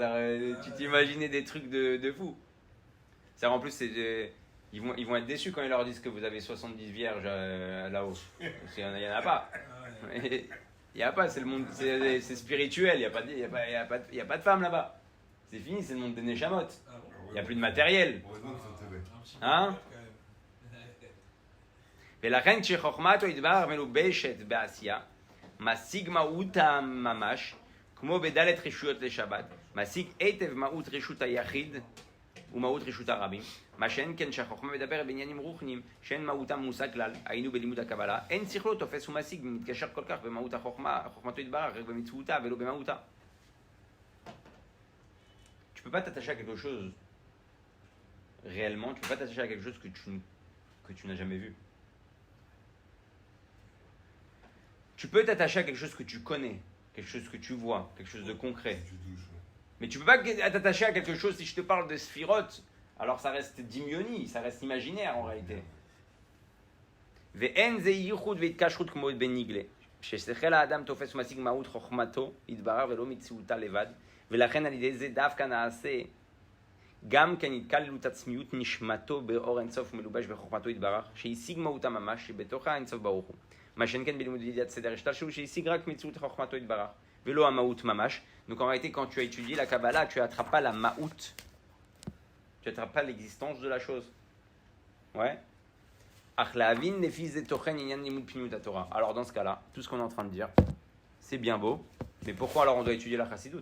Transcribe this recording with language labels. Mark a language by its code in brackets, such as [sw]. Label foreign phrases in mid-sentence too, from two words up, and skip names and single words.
[fr] Tu t'imaginais des trucs de fou. Ça, en plus, ils vont être déçus quand ils leur disent que vous avez 70 vierges là-haut. Parce qu'il n'y en a pas. Il n'y a pas, c'est le monde, c'est spirituel, il n'y a pas de femmes là-bas. C'est fini, c'est le monde des Neshamot. Il n'y a plus de matériel. Heureusement qu'ils sont tombés. Hein? [he] ולכן כשחוכמתו יתברך מלובשת בעשייה, משיג מהותה ממש, כמו בדלת רשויות לשבת, משיג היטב מהות רשות היחיד ומהות רשות הרבים, מה שאין כן שהחוכמה מדברת בעניינים רוחניים שאין מהותם מושג כלל, היינו בלימוד הקבלה, אין שכלו תופס ומשיג ומתקשר כל כך במהות החוכמה, חוכמתו יתברך רק במצוותה ולא במהותה. [fr] Tu peux pas t'attacher à quelque chose réellement, tu peux pas t'attacher à quelque chose que tu n'as jamais vu. Tu peux t'attacher à quelque chose que tu connais, quelque chose que tu vois, quelque chose de concret. Tu touches. Mais tu peux pas t'attacher à quelque chose, si je te parle de Sphirot, alors ça reste dimioni, ça reste imaginaire en réalité. [he] ואין זה ייחוד והתקשרות כמו בניגלה, ששכל האדם תופס ומשיג מהות חוכמתו יתברך ולא מציאותה לבד, ולכן על ידי זה דווקא נעשה גם כן התקללות עצמיות נשמתו באור אינסוף מלובש בחוכמתו יתברך, שהשיג מהותה ממש, שבתוך האינסוף ברוך הוא. מה שאין כן בלימוד ידיעת סדר השתלשלות, שהשיג רק מציאות חוכמתו יתברך, ולא המהות ממש. [fr] Donc en réalité, quand tu as étudié la Kabbalah, tu n'attrapes pas la ma'out, tu n'attrapes pas l'existence de la chose. Ouais. Alors dans ce cas-là, tout ce qu'on est en train de dire, c'est bien beau, mais pourquoi alors on doit étudier la Chassidut?